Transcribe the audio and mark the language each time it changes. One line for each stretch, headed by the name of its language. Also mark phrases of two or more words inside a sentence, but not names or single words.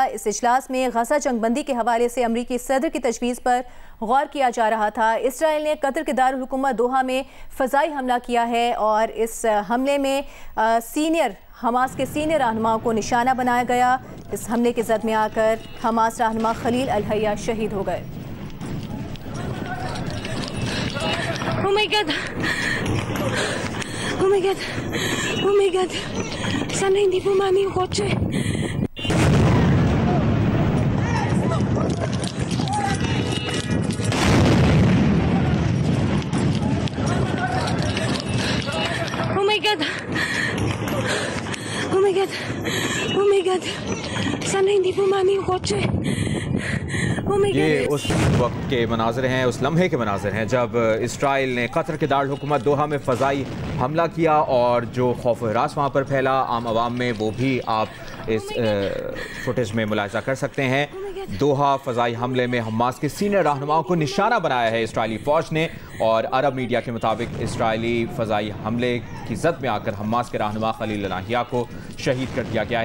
Urdu: اس اجلاس میں غزہ جنگ بندی کے حوالے سے امریکی صدر کی تجویز پر غور کیا جا رہا تھا۔ اسرائیل نے قطر کے دارالحکومت دوحہ میں فضائی حملہ کیا ہے، اور اس حملے میں حماس کے سینئر رہنماؤں کو نشانہ بنایا گیا۔ اس حملے کی زد میں آ کر حماس رہنما خلیل الحیہ شہید ہو گئے۔
English: Oh my God! Oh my God! Oh my God!
Filipino: Sana hindi bumani yung kotse.
English: Oh my God! Oh my God! Oh my God!
Filipino: Sana hindi bumani yung kotse.
Urdu: یہ اس وقت کے مناظر ہیں، اس لمحے کے مناظر ہیں جب اسرائیل نے قطر کے دارالحکومت دوحہ میں فضائی حملہ کیا اور جو خوف و ہراس وہاں پر پھیلا عام عوام میں، وہ بھی آپ اس فوٹیج میں ملاحظہ کر سکتے ہیں۔ دوحہ فضائی حملے میں حماس کے سینئر رہنماؤں کو نشانہ بنایا ہے اسرائیلی فوج نے، اور عرب میڈیا کے مطابق اسرائیلی فضائی حملے کی زد میں آ کر حماس کے رہنما خلیل الحیہ کو شہید کر دیا گیا ہے۔